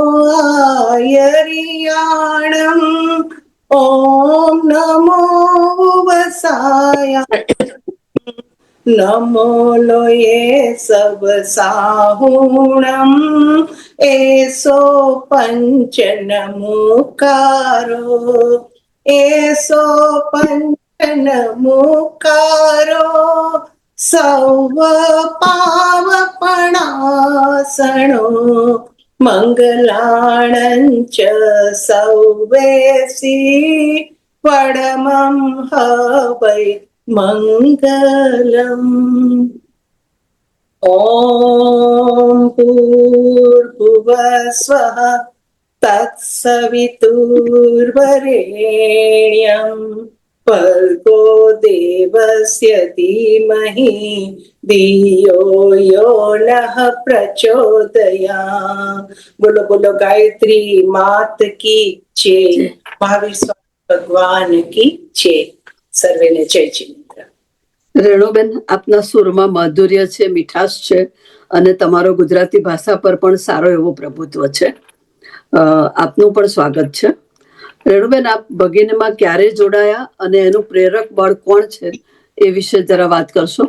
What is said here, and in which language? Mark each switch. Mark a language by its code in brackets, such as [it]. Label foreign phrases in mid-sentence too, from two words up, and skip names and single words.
[pra] આયરિયાણમ, ઓમ નમો વસાય, નમો લોયે સબ સાહુણમ, એસો પંચન મુકારો, એસો પંચન મુકારો, સૌ પાવપણાસણો, મંગલાણંચ સૌવેસી, પડમં હવૈ मङ्गलम्। [sa] ॐ भूर्भुवस्वः तत्सवितुर्वरेण्यम् भर्गो देवस्य धीमहि धियो यो नः प्रचोदयात्। [hi] बोलो बोलो गायत्री मात की जय। महावीर स्वामी भगवान की जय। [gu] સર્વેને જય જિનેન્દ્ર. રેણુબેન, આપના સુરમાં માધુર્ય છે, મીઠાશ છે, અને તમારો ગુજરાતી ભાષા પર પણ સારો એવો પ્રભુત્વ છે. આપનું પણ સ્વાગત છે. રેણુબેન, આપ ભગીનીમાં ક્યારે જોડાયા અને એનું પ્રેરક બળ કોણ છે એ વિશે જરા વાત કરશો?